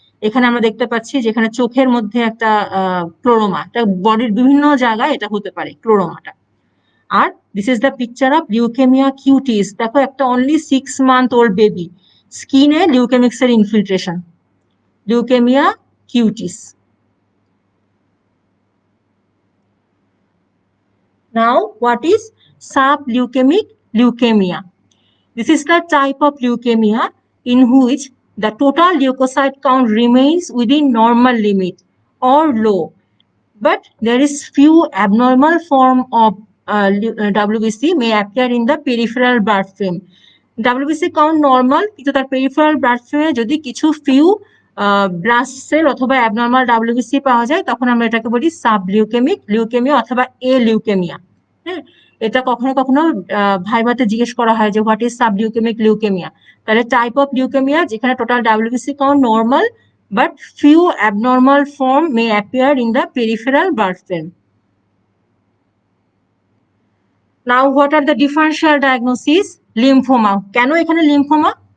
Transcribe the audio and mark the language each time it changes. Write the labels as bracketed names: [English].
[Bangla] এখানে আমরা দেখতে পাচ্ছি যেখানে চোখের মধ্যে একটা ক্লোরোমা, এটা বডির বিভিন্ন জায়গায় এটা হতে পারে ক্লোরোমাটা। আর [English] This is the picture of leukaemia cutis. [Bangla] দেখো একটা অনলি 6 month old বেবি, স্কিনে leukaemic sell infiltration, leukemia cutis. [English] Now, what is subleukemic leukemia? This is the type of leukemia in which the total leukocyte count remains within normal limit or low, but there is few abnormal form of WBC may appear in the peripheral blood film. [Bangla] WBC count normal, কিন্তু তার peripheral blood film এ যদি কিছু few blast sell অথবা abnormal WBC পাওয়া যায়, তখন আমরা এটাকে বলি সাবলিউকেমিক লিউকেমিয়া অথবা এ লিউকেমিয়া। হ্যাঁ, এটা কখনো কখনো ভাইভাতে জিজ্ঞেস করা হয় যে [English] What is subleukaemic leukaemia. তাহলে type of leukaemia যেখানে total WBC count normal but few abnormal form may appear in the peripheral blood film. Now, what are the differential diagnosis? Lymphoma. [Bangla] কেন এখানে লিম্ফোমা?